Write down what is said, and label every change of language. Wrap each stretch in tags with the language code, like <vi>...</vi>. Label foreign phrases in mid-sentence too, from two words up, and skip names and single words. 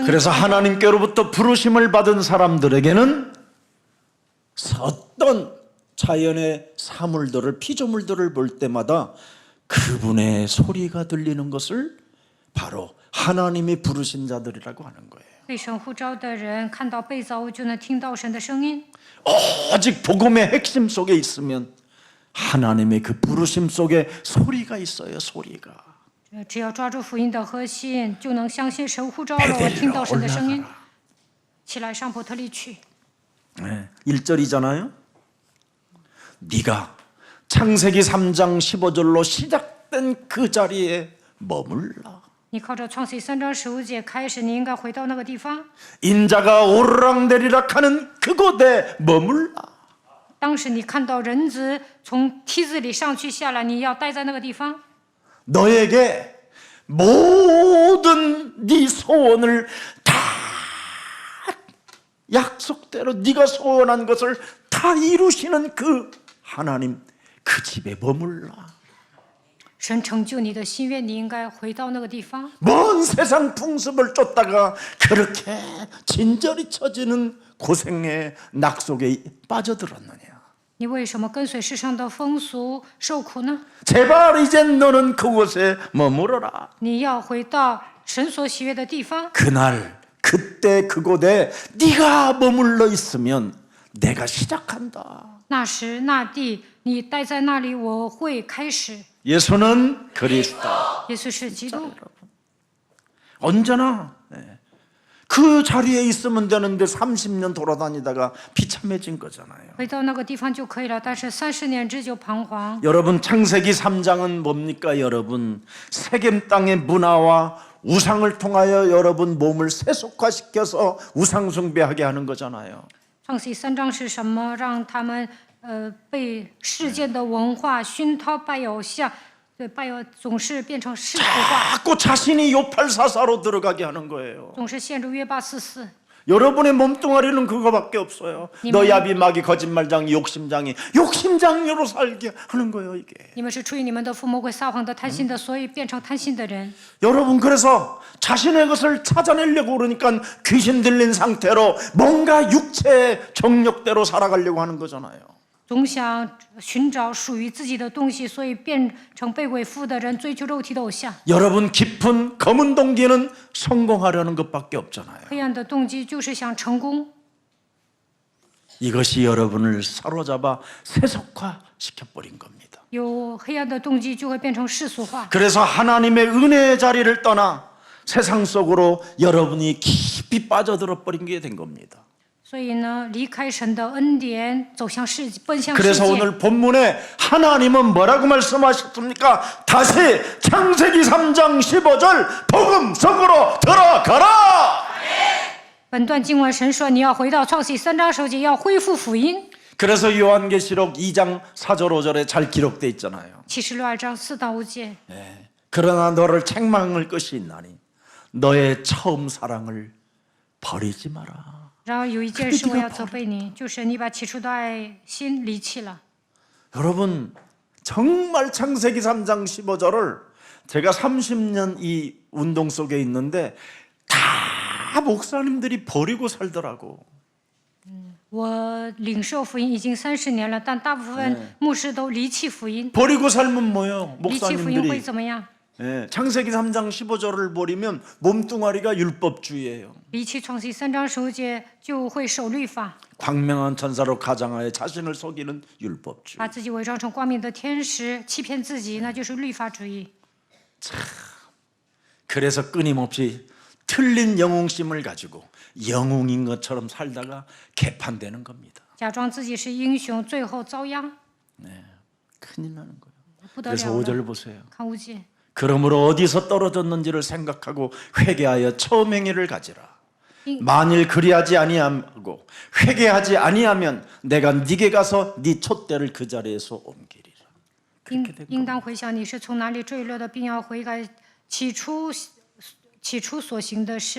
<ko>그래서 하나님께로부터 부르심을 받은 사람들에게는 어떤 자연의 사물들을 피조물들을 볼 때마다 그분의 소리가 들리는 것을 바로 하나님이 부르신 자들이라고 하는 거예요.</ko> <zh>被神呼召的人看到被造物，就能听到神的声音。</zh> <ko>오직 복음의 핵심 속에 있으면 하나님의 그 부르심 속에 소리가 있어요. 소리가.</ko> <zh>只要抓住福音的核心，就能相信神呼召了我，听到神的声音。起来，上伯特利去。</zh> <ko>네, 1절이잖아요. 네가 창세기 3장 15절로 시작된 그 자리에 머물라.</ko> <zh>你靠着创世3章15节开始，你应该回到那个地方。</zh> <ko>인자가 오르락내리락 하는 그곳에 머물라.</ko> <zh>当时你看到人子从梯子里上去下来，你要待在那个地方。</zh> <ko>너에게 모든 네 소원을 다 약속대로 네가 소원한 것을 다 이루시는 그 하나님 그 집에 머물라.</ko> <zh>神成就你的心愿，你应该回到那个地方。</zh> <ko>먼 세상 풍습을 쫓다가 그렇게 진저리 처지는 고생의 낙 속에 빠져들었느냐.</ko> <zh>你为什么跟随世上的风俗受苦呢？</zh> <ko>제발 이젠 너는 그곳에 머무러라.</ko> <zh>你要回到神所喜悦的地方。</zh> <ko>그날 그때 그곳에 네가 머물러 있으면 내가 시작한다.</ko> <zh>那时那地，你待在那里，我会开始。</zh> <ko>예수는 그리스도.</ko> <zh>耶稣是基督，</zh> <ko>언제나 그 자리에 있으면 되는데 30년 돌아다니다가 비참해진 거잖아요.</ko> <zh>回到那个地方就可以了。但是30年之久彷徨。</zh> <ko>여러분 창세기 3장은 뭡니까? 여러분 세겜 땅의 문화와 우상을 통하여 여러분 몸을 세속화시켜서 우상 숭배하게 하는 거잖아요.</ko> <zh>创世3章是什么？让他们被世界的文化熏陶，拜偶像，对，拜偶总是变成世俗化，</zh> <ko>자꾸 자신이 요팔사사로 들어가게 하는 거예요.</ko> <zh>总是陷入约巴四四。</zh> <ko>여러분의 몸뚱아리는 그거밖에 없어요. 너야비 마귀 거짓말장이 욕심장이로 살게 하는 거예요. 이게.</ko> <zh>你们是出于你们的父魔鬼撒谎的、贪心的，所以变成贪心的人。</zh> <ko>여러분 그래서 자신의 것을 찾아내려고 그러니까 귀신 들린 상태로 뭔가 육체의 정욕대로 살아가려고 하는 거잖아요.</ko> <zh>总想寻找属于自己的东西，所以变成被鬼附的人，追求肉体的偶像。</zh> <ko>여러분 깊은 검은 동기는 성공하려는 것밖에 없잖아요.</ko> <zh>黑暗的动机就是想成功，</zh> <ko>이것이 여러분을 사로잡아 세속화 시켜버린 겁니다.</ko> <zh>有黑暗的动机就会变成世俗化。</zh> <ko>그래서 하나님의 은혜의 자리를 떠나 세상 속으로 여러분이 깊이 빠져들어 버린 게 된 겁니다.</ko> <zh>所以呢，离开神的恩典，走向世，奔向世</zh> <ko>그래서</ko> <zh>界。</zh> <ko>오늘 본문에 하나님은 뭐라고 말씀하셨습니까? 다시 창세기 3장 15절 복음 속으로 들어가라.</ko> <zh>本段经文神说，你要回到创世3章10节，要恢复福音。</zh> <ko>그래서 요한계시록 2장 4절 5절에 잘 기록돼 있잖아요.</ko> <zh>启示录2章4到5节。</zh> <ko>그러나 너를 책망할 것이 있나니 너의 처음 사랑을 버리지 마라.</ko> <zh>然而有一件事我要责备你，就是你把起初的爱心离弃了。</zh> <ko>여러분 정말 창세기 3장 15절을 제가 30년 이 운동 속에 있는데 다 목사님들이 버리고 살더라고.</ko> <zh>我领受福音已经30年了，但大部分牧师都离弃福音。</zh> <ko>버리고 살면 뭐예요?</ko> <zh>离弃福音会</zh> <ko>목사님들이</ko> <zh>怎么样？</zh> <ko>창세기 3장 15절을 버리면 몸뚱아리가 율법주의예요.</ko> <zh>离弃创世3章10节就会守律法，</zh> <ko>광명한 천사로 가장하여 자신을 속이는 율법주의.</ko> <zh>把自己伪装成光明的天使，欺骗自己，那就是律法主义。</zh> <ko>그래서 끊임없이 틀린 영웅심을 가지고 영웅인 것처럼 살다가 개판되는 겁니다.</ko> <zh>假装自己是英雄，最后遭殃，</zh> <ko>큰일 나는 거예요.</ko> <zh>不得</zh> <ko>그래서</ko> <zh>了了。</zh> <ko>5절 보세요.</ko> <zh>看5节，</zh> <ko>그러므로 어디서 떨어졌는지를 생각하고 회개하여 처음 행위를 가지라. 만일 그리하지 아니하고 회개하지 아니하면 내가 네게 가서 네 촛대를 그 자리에서 옮기리라.</ko> <zh>应当回想你是从哪里坠落的，并要悔改起初所行的事。</zh>